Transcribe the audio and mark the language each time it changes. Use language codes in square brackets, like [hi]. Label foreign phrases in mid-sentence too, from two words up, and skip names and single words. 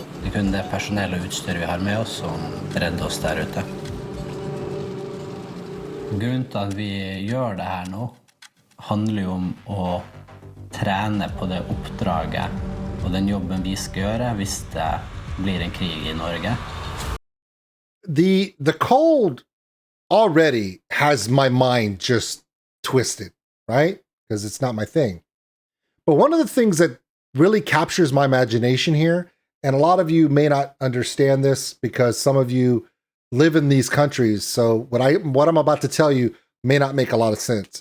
[no] Det kun det personell og utstyr vi har med oss som redder oss der ute. Grunnen til at vi gjør det her nå handler jo om å trene på det oppdraget og den jobben vi skal gjøre hvis det blir en krig I Norge. [en] The cold already has my mind just twisted, right? Because it's not my thing. But one of the things that really captures my imagination here, and a lot of you may not understand this because some of you live in these countries, so what I'm about to tell you may not make a lot of sense.